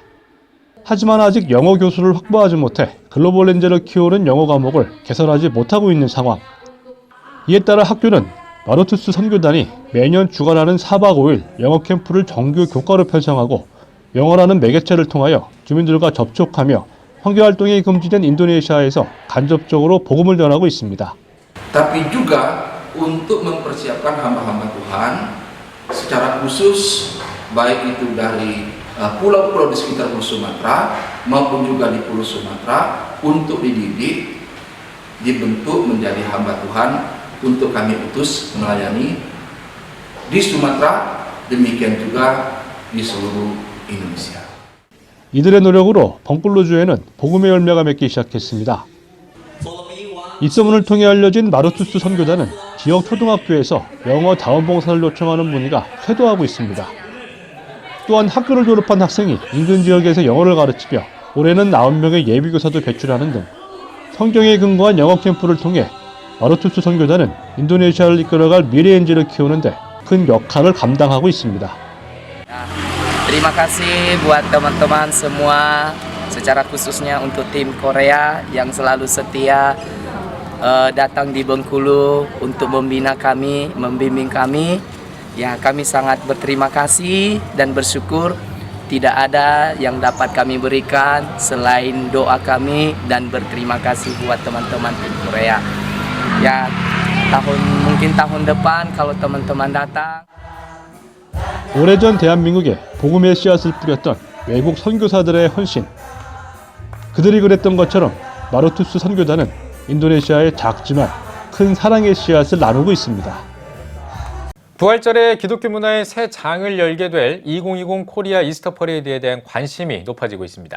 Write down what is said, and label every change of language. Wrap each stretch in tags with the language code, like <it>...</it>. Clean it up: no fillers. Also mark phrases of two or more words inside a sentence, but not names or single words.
<ko>하지만 아직 영어 교수를 확보하지 못해 글로벌 렌즈를 키우는 영어 과목을 개설하지 못하고 있는 상황. 이에 따라 학교는 마르투스 선교단이 매년 주관하는 4박 5일 영어 캠프를 정규 교과로 편성하고 영어라는 매개체를 통하여 주민들과 접촉하며 선교활동이 금지된 인도네시아에서 간접적으로 복음을 전하고 있습니다.</ko> <id>Tapi juga untuk mempersiapkan hamba-hamba Tuhan secara khusus, baik itu dari pulau-pulau di sekitar Pulau Sumatera maupun juga di Pulau Sumatera, untuk dididik, dibentuk menjadi hamba Tuhan untuk kami utus melayani di Sumatera, demikian juga di seluruh Indonesia.</id> <ko>이들의 노력으로 벙클루주에는 복음의 열매가 맺기 시작했습니다. 입소문을 통해 알려진 마르투스 선교단은 지역 초등학교에서 영어 자원봉사를 요청하는 문의가 쇄도하고 있습니다. 또한 학교를 졸업한 학생이 인근 지역에서 영어를 가르치며 올해는 9명의 예비교사도 배출하는 등 성경에 근거한 영어 캠프를 통해 마르투스 선교단은 인도네시아를 이끌어갈 미래엔지를 키우는데 큰 역할을 감당하고 있습니다.</ko> <id>Terima kasih buat teman-teman semua, secara khususnya untuk tim Korea yang selalu setia datang di Bengkulu untuk membina kami, membimbing kami. Ya, kami sangat berterima kasih dan bersyukur. Tidak ada yang dapat kami berikan selain doa kami dan berterima kasih buat teman-teman tim Korea. Ya, mungkin tahun depan kalau teman-teman datang.</id> <ko>오래전 대한민국에 복음의 씨앗을 뿌렸던 외국 선교사들의 헌신. 그들이 그랬던 것처럼 마르투스 선교단은 인도네시아의 작지만 큰 사랑의 씨앗을 나누고 있습니다. 부활절에 기독교 문화의 새 장을 열게 될 2020 코리아 이스터 퍼레이드에 대한 관심이 높아지고 있습니다.</ko>